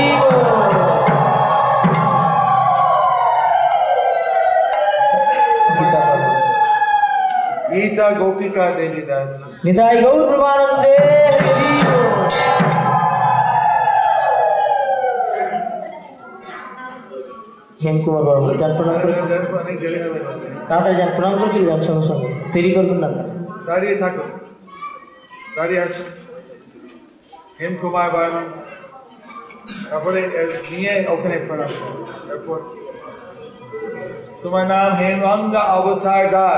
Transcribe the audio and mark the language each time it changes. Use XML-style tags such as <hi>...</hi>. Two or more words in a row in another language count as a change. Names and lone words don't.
<bn>गीता गोपिका देवी दास নিতাই গৌর প্রেমানন্দে হরি হেমকুমার বাবু যান প্রণাম করে তাড়াতাড়ি যান প্রণাম করে চলে যান সঙ্গে সঙ্গে দেরি করবেন না দাঁড়িয়ে থাকুন দাঁড়িয়ে আসুন হেমকুমার বর্মন তারপরে নিয়ে ওখানে প্রণাম করুন তারপর তোমার নাম হেমঙ্গা অবতার দাস</bn>